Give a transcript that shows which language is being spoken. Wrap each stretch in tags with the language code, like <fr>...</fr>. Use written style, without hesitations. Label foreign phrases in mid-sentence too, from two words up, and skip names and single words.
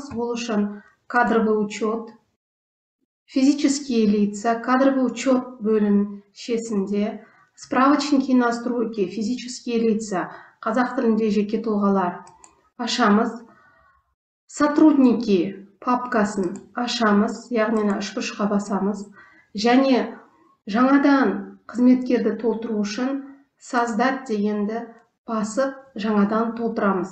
<ru>Ол үшін кадровый учет, физические лица, кадровый учет бөлімшесінде справочники и настройки, физические лица,</ru> <kk>қазақ тілінде жеке тұлғалар ашамыз. Сотрудники папкасын ашамыз, яғни үш бұрышқа басамыз. Және жаңадан қызметкерді толтыру үшін создать дегенді басып жаңадан толтырамыз.</kk>